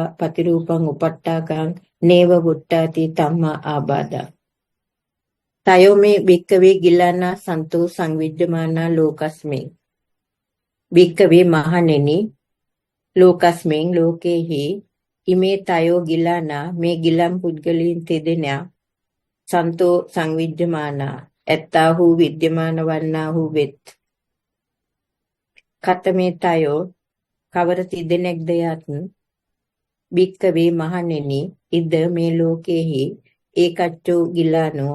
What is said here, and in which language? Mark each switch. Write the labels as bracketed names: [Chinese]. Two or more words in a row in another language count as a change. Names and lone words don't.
[Pali] පතිරූපං උපට්ඨාකං නේව වුට්ටාති තම්මා ආබාධා තයෝ මේ භික්කවේ ගිලාන සන්තෝ සංවිජ්ජමාන ලෝකස්මේ භික්කවේ මහණෙනි ලෝකස්මෙන් ලෝකේහි ඉමේ තයෝ ගිලාන [Sinhala] මේ ගිලම් පුද්ගලයන් තෙදෙනා [Pali] සන්තෝ සංවිජ්ජමාන [Sinhala] ඇත්තාහු විද්‍යමාන වන්නාහු වෙත් [Pali] කතමේ තයෝ [Sinhala] කවර තිදෙනෙක්ද යත් [Pali] භික්කවේ මහණෙනි ඉද [Sinhala] මේ ලෝකේහි [Pali] ඒකච්චෝ ගිලානෝ